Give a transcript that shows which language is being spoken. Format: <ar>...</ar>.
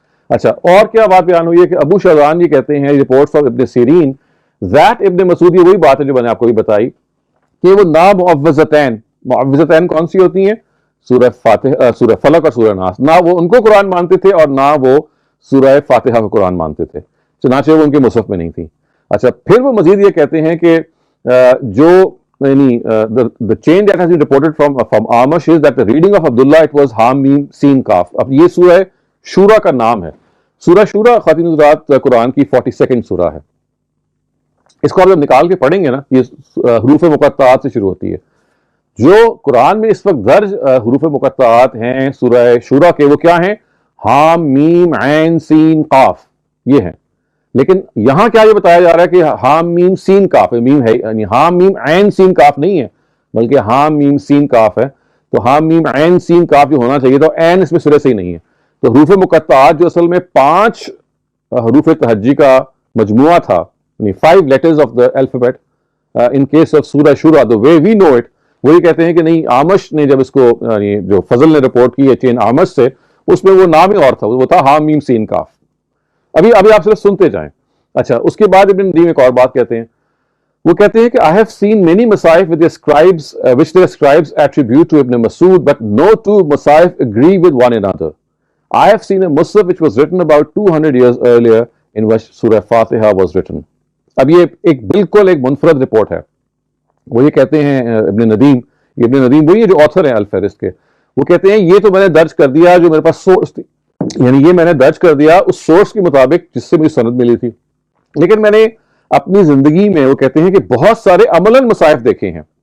<ur>اچھا, اور کیا بات بیان ہوئی ہے کہ ابو شاذان یہ کہتے ہیں رپورٹس آف ابن سیرین ذات ابن مسعود, یہ وہی بات ہے جو میں نے آپ کو بھی بتائی کہ وہ معوذتین کون سی ہوتی ہیں؟ سورہ فاتحہ, سورہ فلق اور سورہ ناس. نہ وہ ان کو قرآن مانتے تھے اور نہ وہ سورہ فاتحہ کو قرآن مانتے تھے, چنانچہ وہ ان کے مصحف میں نہیں تھی. اچھا, پھر وہ مزید یہ کہتے ہیں کہ جو یعنی</ur> <en>the chain that has been reported from Amash is that the reading of Abdullah it was Ham Mim Sin Kaf.</en> <ur>اب یہ سورہ شورا کا نام ہے, سورہ شورا خواتین حضرات قرآن کی 42 سورہ ہے. اس کو آپ جب نکال کے پڑھیں گے نا، یہ حروف مقطعات سے شروع ہوتی ہے. جو قرآن میں اس وقت درج حروف مقطعات ہیں سورہ شورا کے، وہ کیا ہیں؟ حام میم عین سین قاف، یہ ہیں. لیکن یہاں کیا یہ بتایا جا رہا ہے کہ حام میم سین کاف ہے. میم ہے یعنی حام میم عین سین کاف نہیں ہے، بلکہ حام میم سین کاف ہے. تو حام میم عین سین کاف جو ہونا چاہیے، تو عین اس میں سرے سے ہی نہیں ہے. تو حروف مقطعات جو اصل میں 5 حروف تہجی کا مجموعہ تھا، یعنی</ur> <en>5 letters of the alphabet in case of</en> <ur>سورہ شورا the way we know it، وہی کہتے ہیں کہ نہیں، آمش نے جب اس کو یعنی جو فضل نے رپورٹ کی ہے چین آمش سے، اس میں وہ نام ہی اور تھا، وہ تھا حام میم سین کاف. ابھی آپ صرف سنتے جائیں. اچھا، اس کے بعد ابن ندیم ایک اور بات کہتے ہیں. وہ کہتے ہیں کہ</ur> <en>I have seen many مصائف with their scribes which their scribes attribute to Ibn Masud, but no two مصائف agree with one another. I have seen a Musaf which was written about 200 years earlier in which Surah Fatiha was written.</en> <ur>اب یہ بالکل ایک منفرد report ہے. وہ یہ کہتے ہیں ابن ندیم وہی جو آتھر ہیں الفہرست کے، وہ کہتے ہیں یہ تو میں نے درج کر دیا جو میرے پاس سورس تھی، یعنی یہ میں نے درج کر دیا اس سورس کے مطابق جس سے مجھے سند ملی تھی. لیکن میں نے اپنی زندگی میں، وہ کہتے ہیں کہ بہت سارے عملاً مصائف دیکھے ہیں.</ur>